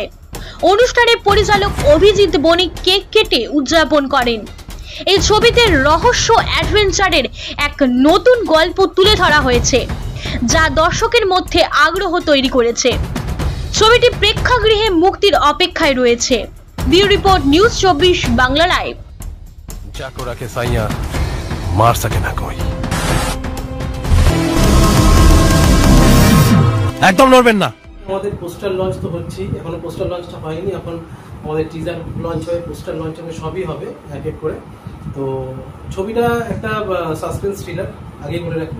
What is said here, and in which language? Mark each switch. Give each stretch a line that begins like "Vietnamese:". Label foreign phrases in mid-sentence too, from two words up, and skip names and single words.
Bangla: অনুষ্ঠানে পরিচালক অভিজিৎ বণিক কেক কেটে উদযাপন করেন। এই ছবিতে রহস্য অ্যাডভেঞ্চারের এক নতুন গল্প তুলে ধরা হয়েছে, যা দর্শকের মধ্যে আগ্রহ তৈরি করেছে। ছবিটি প্রেক্ষাগৃহে মুক্তির অপেক্ষায় রয়েছে।
English: bureau report,
Bangla: নিউজ 24 বাংলা লাইভ।
Hindi: जाको रखे साइया मार सके ना कोई।
Bangla: একদম নড়বেন না। আমাদের
English: poster launch
Bangla: তো হচ্ছে, এখনো পোস্টার লঞ্চটা হয়নি। এখন আমাদের
English: teaser launch
Bangla: হয়ে
English: poster launch
Bangla: হবে, সবই হবে এক এক করে। তো ছবিটা একটা
English: suspense thriller
Bangla: আগে করে রাখি।